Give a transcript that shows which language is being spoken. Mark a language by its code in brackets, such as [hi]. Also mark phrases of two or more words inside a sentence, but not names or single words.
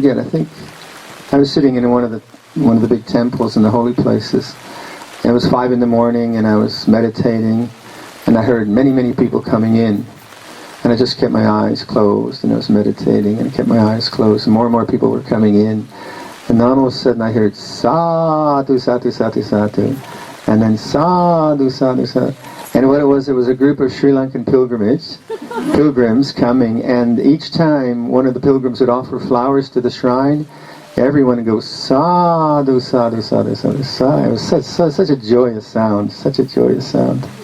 [en] I think I was sitting in one of the big temples in the holy places. It was 5 in the morning, and I was meditating, and I heard many people coming in, and I just kept my eyes closed, and I was meditating, and I kept my eyes closed, and more people were coming in, and then all of a sudden I heard [pi] sadhu, sadhu, sadhu, sadhu, [en] and then [pi] sadhu, sadhu, sadhu, [en] and what it was a group of Sri Lankan pilgrims coming, and each time one of the pilgrims would offer flowers to the shrine, everyone goes [pi] sadhu, sadhu, sadhu, sadhu, sadhu. [en] It was such a joyous sound, such a joyous sound.